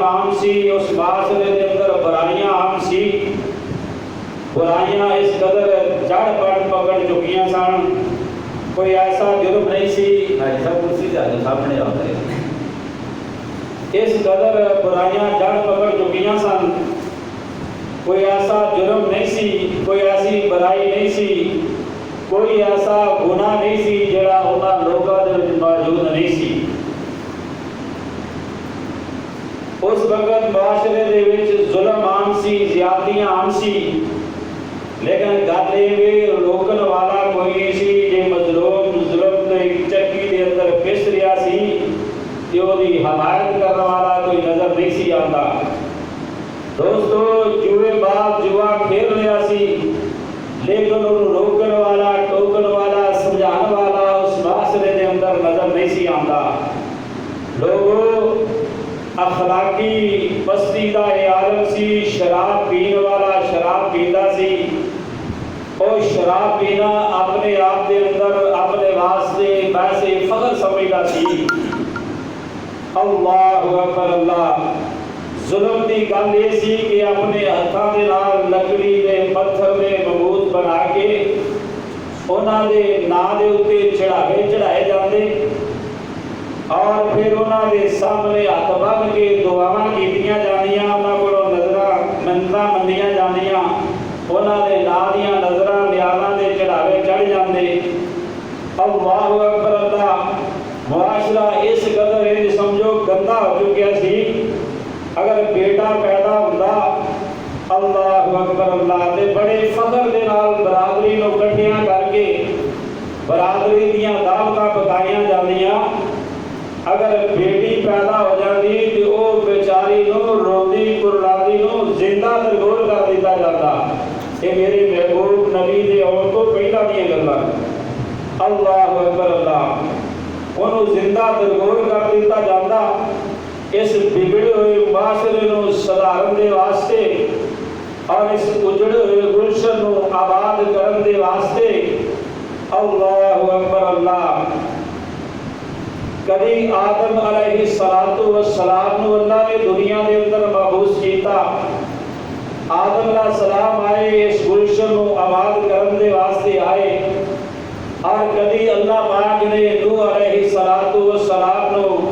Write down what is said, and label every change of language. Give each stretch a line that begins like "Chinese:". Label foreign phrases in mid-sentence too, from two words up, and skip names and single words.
Punjabi: عام سی، اس معاشرے دے اندر برائیاں عام سی، برائیاں اس قدر جڑ پکڑ چکیاں سن، کوئی ایسا جرم نہیں سی، سب کرسی سامنے آتا ہے، اس قدر برائیاں جڑ پکڑ چکیاں سن، کوئی ایسا جرم نہیں سی، کوئی ایسی برائی نہیں سی، کوئی ایسا گناہ نہیں سی جڑا انہاں لوکاں دے وچ موجود نہیں سی۔ اس وقت معاشرے دے وچ ظلم عام سی، زیادتیاں عام سی، لیکن گل یہ روکن والا کوئی نہیں سی۔ جے مظلوم ظلم دے چکی دے اندر پس رہا سی تے اودی حمایت کرنے والا کوئی نظر نہیں سی آتا۔ دوستو، جوئے باز جوا کھیل رہا سی، لیکن انہوں روکن والا، ٹوکن والا، سمجھان والا اس معاشرے دے اندر نظر نہیں سی آتا۔ لوگوں، اخلاقی پستی دا عالم سی، شراب پین والا شراب پیندا سی، اور شراب پینا اپنے آپ دے اندر اپنے واسطے ویسے فخر سمجھدا سی۔
Arabic: اللہ اکبر اللہ،
Punjabi: ظلم دی گل یہ سی کہ اپنے ہاتھاں دے نال لکڑی دے پتھر دے معبود بنا کے انہاں دے ناں دے اوتے چڑھائے جاندے، اور پھر انہاں دے سامنے ہاتھ بن کے دعاواں کیتیاں جاندیاں، انہاں کولوں نظراں نظراں منیاں جاندیاں، انہاں دے نا دیاں نظراں نیازاں دے چڑھاوے چڑھ جاندے۔
Arabic: اللہ اکبر اللہ،
Punjabi: معاشرہ اس قدر ہے سمجھو گندا ہو چکیا سی، اگر بیٹا پیدا ہوندا
Arabic: اللہ اکبر اللہ
Punjabi: تے بڑے فخر دے نال برادری نو کٹھیاں کر کے برادری دیاں دعوتاں پکائیاں جاندیاں، اگر بیٹی پیدا ہو جاندی تے او بیچاری نو روندی کرلاندی نو زندہ درگور کر دیتا جاتا۔ یہ میرے محبوب نبی دے آن تو پہلا دیاں گلاں،
Arabic: اللہ اکبر اللہ،
Punjabi: انہوں زندہ درگور کر دیتا جاتا اس بگڑے ہوئے معاشرے نو سدھارن دے واسطے اور اس اجڑے ہوئے گلشن نو آباد کرن دے واسطے۔
Arabic: اللہ اکبر اللہ،
Punjabi: کبھی آدم
Arabic: علیہ السلام
Punjabi: نو اللہ نے دنیا دے اندر مبعوث کیتا، آدم
Arabic: علیہ السلام
Punjabi: آئے اس گلشن نو آباد کرن دے واسطے آئے، اور کبھی اللہ پاک نے نوح
Arabic: علیہ السلام
Punjabi: نو